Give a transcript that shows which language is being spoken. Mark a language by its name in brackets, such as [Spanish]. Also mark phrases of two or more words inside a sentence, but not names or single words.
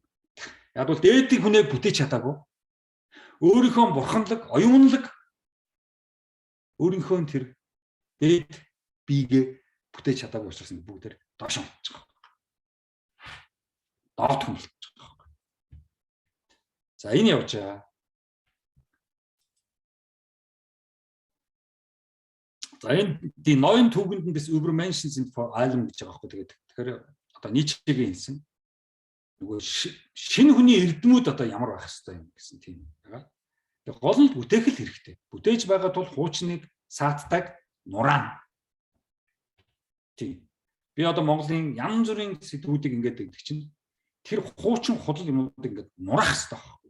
[Mongolian] Яг бол дээдийн хүнээ бүтээж чадаагүй. Өөрийнхөө бурханлаг, оюунлаг өөрийнхөө тэр дээд биегээ бүтээж чадаагүй учраас бүгдээр доошоо орчих. Доод хүн болж байгаа. За энэ явж байгаа. За энэ [German] die neuen Tugenden des Übermenschen sind vor allem [Mongolian] гэж байгаа байхгүй. Тэгэхээр одоо Ницшегийн хэлсэн нөгөө шинэ хүний эрдэмүүд одоо ямар байх хэвээр юм гэсэн тийм байгаа. Тэгээ гол нь бүтээх л хэрэгтэй. Бүтээж байгаа тул хуучныг саатдаг нураан. Тийм. Би одоо Монголын янз бүрийн сэдвүүдийг ингээд өгдөг чинь тэр хуучин худал юмнууд ингээд нурах хэрэгтэй байхгүй.